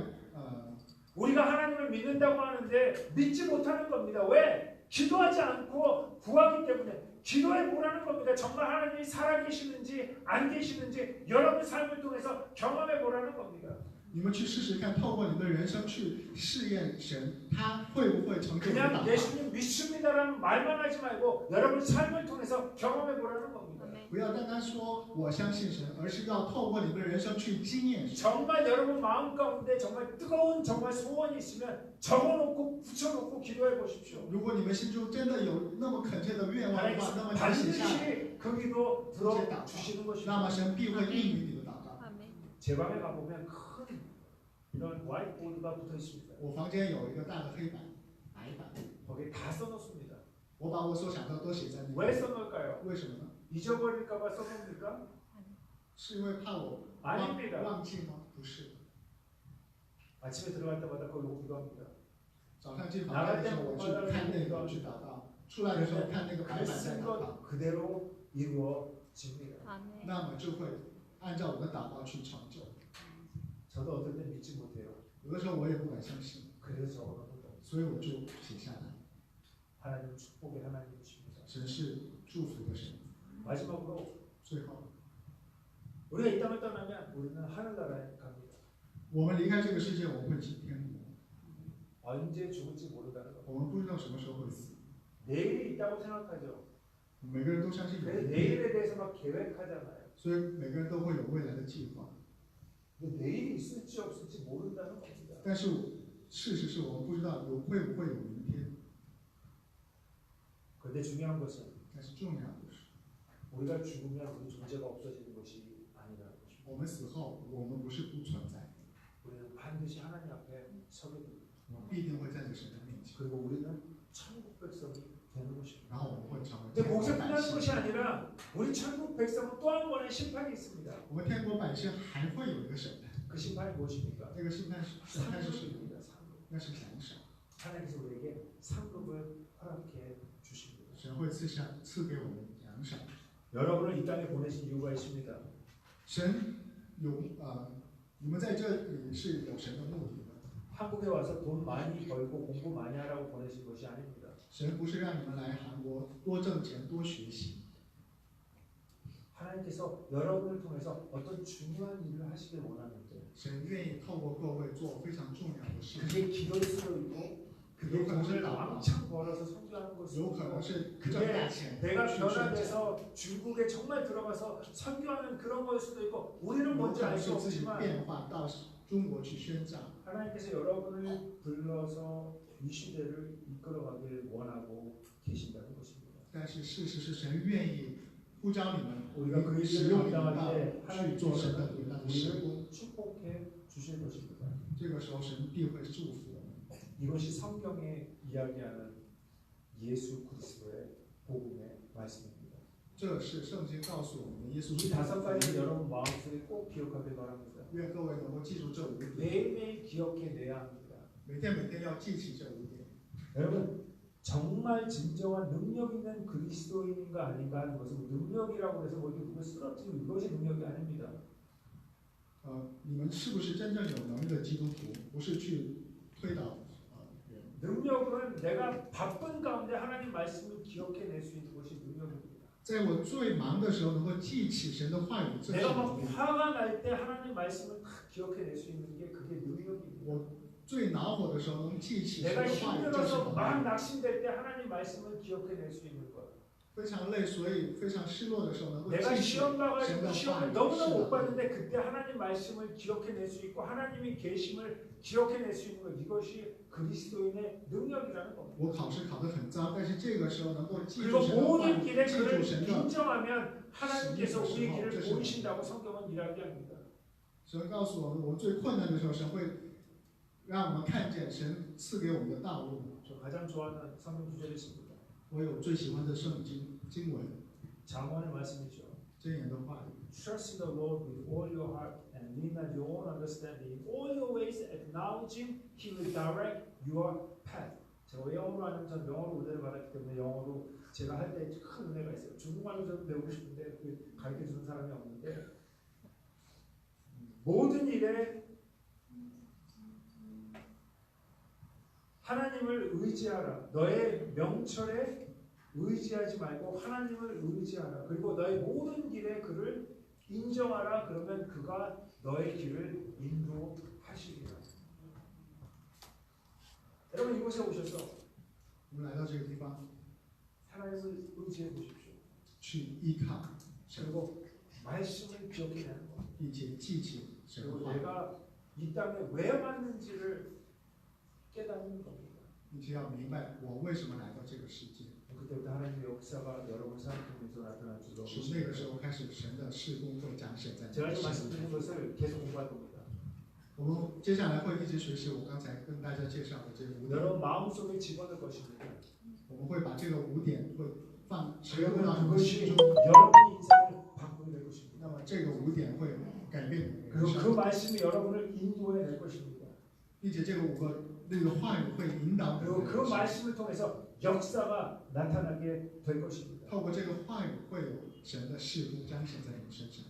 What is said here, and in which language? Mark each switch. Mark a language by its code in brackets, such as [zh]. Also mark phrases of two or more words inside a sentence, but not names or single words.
[ko] 우리가 하나님을 믿는다고 하는데 믿지 못하는 겁니다. 왜? 기도하지 않고 구하기 때문에. 기도해 보라는 겁니다. 정말 하나님이 살아계시는지 안 계시는지 여러분 삶을 통해서 경험해 보라는 겁니다. [zh] 你们去试试看，透过你们的人生去试验神，他会不会成就你的祷 [ko] 그냥 [zh] 告？ [ko] 예수님 믿습니다라는 말만 하지 말고 여러분 삶을 통해서 경험해 보라는 겁니다. 아멘. [zh] 不要单单说我相信神，而是要透过你们的人生去经验神。 [ko] 정말 여러분 마음 가운데 정말 뜨거운 정말 소원이 있으면 적어놓고 붙여놓고 기도해 보십시오. [zh] 如果你们心中真的有那么恳切的愿望的话，那么 [ko] 하나님께서 [zh] 就写下来， [ko] 반드시 그 기도 들어주시는 [zh] 那么 [ko] 것입니다. [zh] 神必会应允你的祷告。 [ko] 아멘. 제 방에 가보면 큰 이런 화이트보드가 붙어 있습니다. [zh] 我房间有一个大的黑板，白板， [ko] 거기에 다 써놓습니다. [zh] 我把我所想到的都写在那里。 [ko] 왜 써놓을까요? [zh] 为什么呢？ [ko] 잊어버릴까봐 써놓습니까? [zh] 是因为怕我 [ko] 아닙니다. [zh] 忘记吗？不是。 [ko] 아침에 들어갈 때마다 거기로 기도합니다. [zh] 早上进房间的时候，我去看那个去祷告，出来的时候看那个白板在 [ko] 쓴 [zh] 祷告， [ko] 것 그대로 이루어집니다. 아멘. [zh] 那么就会按照我的祷告去成就。 [ko] 저도 어떨 땐 믿지 못해요. [zh] 有的时候我也不敢相信， [ko] 그래서 적어놓는 거. [zh] 所以我就写下来。 [ko] 하나님 축복의 하나님이십니다. [zh] 神是祝福的神。 [ko] 마지막으로 [zh] 最后， [ko] 우리가 이 땅을 떠나면 우리는 하늘나라에 갑니다. [zh] 我们离开这个世界，我们会进天国。 [ko] 언제 죽을지 모른다는 거. [zh] 我们不知道什么时候会死， [ko] 내일이 있다고 생각하죠. [zh] 每个人都相信有 [ko] 그래서 [zh] 一天， [ko] 내일에 대해서 막 계획하잖아요. [zh] 所以每个人都会有未来的计划。 [ko] 근데 내일이 있을지 없을지 모른다는 겁니다. [zh] 但是事实是我们不知道会不会有明天。 [ko] 그런데 중요한 것은 [zh] 但是重要的是， [ko] 우리가 죽으면 우리 존재가 없어지는 것이 아니라는 것입니다. [zh] 我们死后，我们不是不存在， [ko] 우리는 반드시 하나님 앞에 서게 됩니다. [zh] 我们必定会站在神的面前， [ko] 그리고 우리는 천국 백성이 되는 것입니다. [zh] 然后我们会成为 [ko] 근데 [zh] 天国 [ko] 거기서 [zh] 百 [ko] 끝나는 [zh] 姓。 [ko] 것이 아니라 우리 천국 백성은 또 한 번의 심판이 있습니다. [zh] 我们天国百姓还会有一个审判， [ko] 그 심판이 무엇입니까? [zh] 那个审判是什么？ [ko] 상급입니다. 상급. [zh] 那是奖赏， [ko] 하나님께서 우리에게 상급을 허락해 주십니다. [zh] 神会赐给我们奖赏。 [ko] 여러분을 이 땅에 보내신 이유가 있습니다. [zh] 神有你们在这里是有神的目的的。 [ko] 한국에 와서 돈 많이 벌고 공부 많이 하라고 보내신 것이 아닙니다. [zh] 神不是让你们来韩国多挣钱、多学习， [ko] 하나님께서 여러분을 통해서 어떤 중요한 일을 하시길 원하는데 [zh] 神愿意透过各位做非常重要的事， [ko] 그게 기도일 수도 있고 그게 돈을 왕창 벌어서 성교하는 걸 수도 [zh] 有可能 [ko] 있고 [zh] 是挣大钱， [ko] 내가 [zh] 去宣讲， [ko] 변화돼서 중국에 정말 들어가서 선교하는 그런 거일 수도 있고 우리는 [zh] 有 [ko] 뭔지 [zh] 可 [ko] 알 [zh] 能 [ko] 수 [zh] 是自己 [ko] 없지만 [zh] 变化到中国去宣讲。 [ko] 하나님께서 여러분을 불러서 이 시대를 이끌어가길 원하고 계신다는 것입니다. [zh] 但是事实是，神愿意呼召你们， [ko] 우리가 그 [zh] 使 [ko] 일을 [zh] 用你们 [ko] 감당할 때 [zh] 到去做神 [ko] 하나님께서 [zh] 的伟大的事。 [ko] 우리를 축복해 주실 것입니다. [zh] 这个时候，神必会祝福我们。 [ko] 이것이 성경에 이야기하는 예수 그리스도의 복음의 말씀입니다. [zh] 这是圣经告诉我们的耶稣 [ko] 이 [zh] 基督的 [ko] 다섯 [zh] 福 [ko] 가지 [zh] 音。 [ko] 여러분 마음속에 꼭 기억하길 바랍니다. [zh] 愿各位能够记住这5点， [ko] 매일매일 기억해내야 합니다. [zh] 每天要记起这5点。 [ko] 여러분 정말 진정한 능력 있는 그리스도인인가 아닌가 하는 것은 능력이라고 해서 뭐 이렇게 누굴 쓰러뜨리고 이것이 능력이 아닙니다. [zh] 你们是不是真正有能力的基督徒？不是去推倒人。 [ko] 능력은 내가 바쁜 가운데 하나님 말씀을 기억해낼 수 있는 것이 능력입니다. [zh] 在我最忙的时候，能够记起神的话语，这是 [ko] 내가 막 [zh] 能力。 [ko] 화가 날 때 하나님 말씀을 딱 기억해낼 수 있는 게 그게 능력입니다. [zh] 我最恼火的时候，能记起神 [ko] 내가 [zh] 的话语，这是 [ko] 힘들어서 막 [zh] 能力。 [ko] 낙심될 때 하나님 말씀을 기억해낼 수 있는 것. [zh] 非常累，所以非常失落的时候，能够 [ko] 내가 [zh] 记起 [ko] 시험 [zh] 神 [ko] 봐가지고 [zh] 的话 [ko] 시험을 [zh] 语， [ko] 너무나 [zh] 是 [ko] 못 [zh] 的。 [ko] 봤는데 그때 하나님 말씀을 기억해낼 수 있고 하나님의 계심을 기억해낼 수 있는 것, 이것이 그리스도인의 능력이라는 겁니다. [zh] 我考试考得很糟，但是这个时候能够记住 [ko] 그리고 [zh] 神的话 [ko] 모든 [zh] 语， [ko] 길에 [zh] 记 [ko] 그를 [zh] 住神的。 [ko] 인정하면 하나님께서 우리 길을 보이신다고 성경은 이야기합니다. [zh] 神告诉我们，我们最困难的时候，神会让我们看见神赐给我们的道路。 [ko] 저 가장 좋아하는 성경 구절이 있습니다. [zh] 我有最喜欢的圣经文， [ko] 장관의 말씀이죠. [zh] 箴言的话语。 [en] Trust in the Lord with all your heart and lean on your own understanding. In all your ways acknowledge Him, He will direct your path. [ko] 제가 영어로 하면 전 영어로 은혜를 받았기 때문에 영어로 제가 할 때 큰 은혜가 있어요. 중국말로 저는 배우고 싶은데 가르쳐 주는 사람이 없는데 모든 일에 하나님을 의지하라. 너의 명철에 의지하지 말고 하나님을 의지하라. 그리고 너의 모든 길에 그를 인정하라. 그러면 그가 너의 길을 인도하시리라. 여러분 이곳에 오셔서 [zh] 我们来到这个地方 [ko] 하나님을 의지해 보십시오. [zh] 去依靠神， [ko] 그리고 말씀을 기억해내는 것. [zh] 并且记起神的 [ko] 그리고 [zh] 话， [ko] 내가 이 땅에 왜 왔는지를 깨닫는 겁니다. [zh] 并且要明白我为什么来到这个世界。 [ko] 그때부터 하나님의 역사가 여러분 삶 통해서 나타날 줄로 [zh] 从那个时候开始，神的事工会彰显在你 [ko] 제가 [zh] 的 [ko] 지금 [zh] 生命 [ko] 말씀드린 [zh] 中。 [ko] 것을 계속 공부할 겁니다. [zh] 我们接下来会一直学习我刚才跟大家介绍的这5点， [ko] 여러분 마음속에 집어넣을 것입니다. [zh] 我们会把这个5点会植入 [ko] 그러면 [zh] 到你们心 [ko] 그것이 [zh] 中。 [ko] 여러분의 인생을 바꾸게 될 것입니다. [zh] 那么这个5点会改变你的人 [ko] 그리고 그 [zh] 生， [ko] 말씀이 여러분을 인도해 낼 것입니다. [zh] 并且这个那个话语会引导你的 [ko] 그리고 그 [zh] 人生。 [ko] 말씀을 통해서 역사가 나타나게 될 것입니다. [zh] 透过这个话语，会有神的事工彰显在你们身上。